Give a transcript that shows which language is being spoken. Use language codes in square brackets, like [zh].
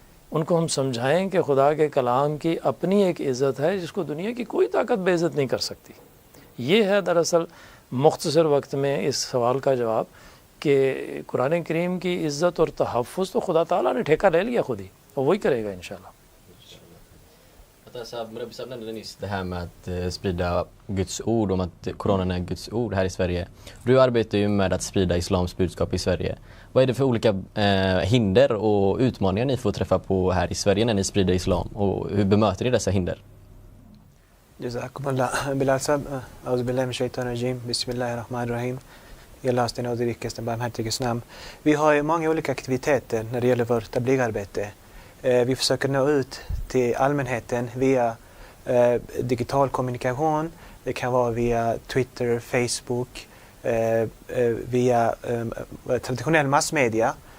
[ur] ان کو ہم سمجھائیں کہ خدا کے کلام کی اپنی ایک عزت ہے جس کو دنیا کی کوئی طاقت بے عزت نہیں کر سکتی. یہ ہے دراصل مختصر وقت میں اس سوال کا جواب کہ قرآن کریم کی عزت اور تحفظ تو خدا تعالیٰ نے ٹھیکہ لے لیا خود ہی, اور وہی کرے گا انشاءاللہ. [sv] Murabbi Saab nämnde nyss det här med att sprida Guds ord, om att Koranen är Guds ord här i Sverige. Du arbetar ju med att sprida islams budskap i Sverige. Vad är det för olika hinder och utmaningar ni får träffa på här i Sverige när ni sprider islam, och hur bemöter ni dessa hinder? [ar] جزاكم الله. Bilal Saab, أعوذ بالله من الشيطان الرجيم. بسم الله الرحمن الرحيم. [sv] I Allahs den och rikaste barmhärtiges namn. Vi har många olika aktiviteter när det gäller vårt tabligarbete. Vi försöker nå ut till allmänheten via digital kommunikation. Det kan vara via Twitter, Facebook, via traditionell massmedia.